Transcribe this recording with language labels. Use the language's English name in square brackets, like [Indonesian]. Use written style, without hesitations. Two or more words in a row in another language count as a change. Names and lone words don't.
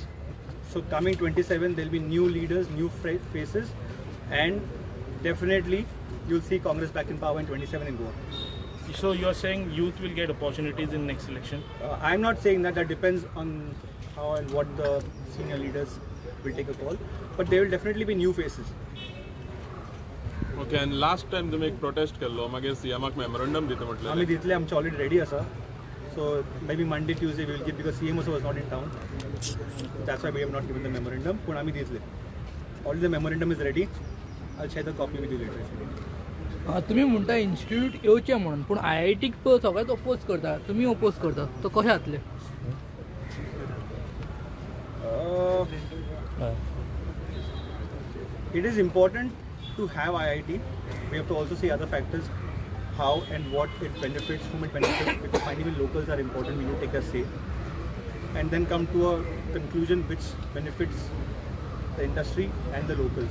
[English] So coming 27, there'll be new leaders, new faces, and definitely you'll see Congress back in power in 27 in Goa. So you're saying youth will get opportunities in next election? I'm not saying that. That depends on how and what the senior leaders will take a call, but there will definitely be new faces. ओके. [Konkani] आनी [English] last time [Konkani] तुमी एक प्रोटेस्ट केल्लो, मागीर सीएमाक मेमोरंडम दिता आम्ही म्हटलें. दितले, आमचे [English] already ready [Konkani] आसा. [English] So maybe Monday, Tuesday we will give, because CM also was not in town. That's why we have not given the memorandum. [Konkani] पण आम्ही दितले. [English] Already the memorandum is ready. I'll share the copy with you later. if you need. [Konkani] तुम्ही म्हणता इन्स्टिट्यूट येवचे म्हणून, पण IIT सगळ्यात ओपोज करता, तुम्ही ओपोज करता, तो कशें जातले? [English] It is important to have IIT. We have to also see other factors, how and what it benefits, whom it benefits, because finally locals are important. We need to take a say, and then come to a conclusion which benefits the industry and the locals.